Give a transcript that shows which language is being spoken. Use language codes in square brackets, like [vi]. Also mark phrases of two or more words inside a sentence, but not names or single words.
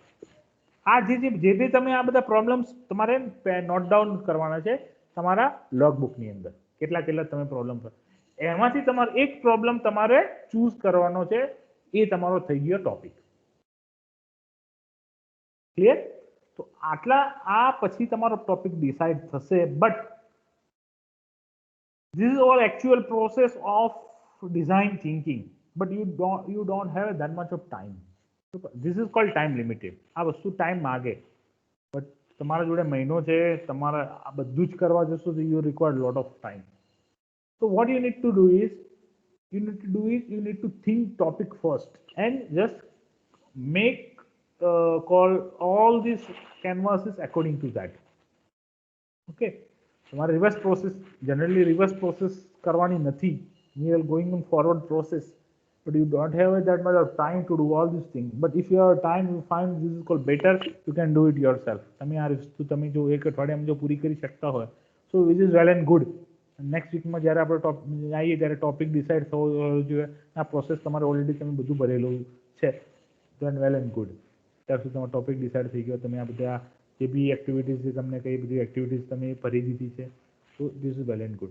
[gu] આ જે બી તમે આ બધા પ્રોબ્લેમ્સ તમારે [en] note down [gu] કરવાના છે તમારા લોગબુકની અંદર, કેટલા તમે પ્રોબ્લેમ કરો. એમાંથી તમારે એક પ્રોબ્લેમ તમારે ચૂઝ કરવાનો છે, એ તમારો થઈ ગયો ટોપિક. ક્લિયર? તો આટલા આ પછી તમારો [en] topic decide [gu] થશે, બટ [en] this is all actual process of design thinking, but you don't have that much of time. This is called time limited. [gu] આ વસ્તુ ટાઈમ માગે, બટ તમારા જોડે મહિનો છે, તમારે આ બધું જ કરવા જશો તો [en] you required lot of time. So what you need to do is you need to do is you need to think topic first and just make call all these canvases according to that. [gu] Okay, તમારે [en] reverse process [gu] જનરલી [en] reverse process [gu] કરવાની નથી. [en] we are going in forward process, but you don't have that much of time to do all these things. But if you have time, you find this is called better, you can do it yourself. [gu] તમે આ વસ્તુ તમે જો એક અઠવાડિયામાં જો પૂરી કરી શકતા હોય, [en] so which is well and good. next weekમાં [gu] જ્યારે આપણે આવીએ ત્યારે [en] topic decide [gu] થવો જોઈએ. આ પ્રોસેસ તમારે ઓલરેડી તમે બધું ભરેલું છે, [en] then well and good. [gu] ત્યાર સુધી તમારો [en] topic decide [gu] થઈ ગયો, તમે આ બધા જે બી એક્ટિવિટીઝ છે તમને કઈ બધી એક્ટિવિટીઝ તમે ભરી દીધી છે, તો [en] this is well and good.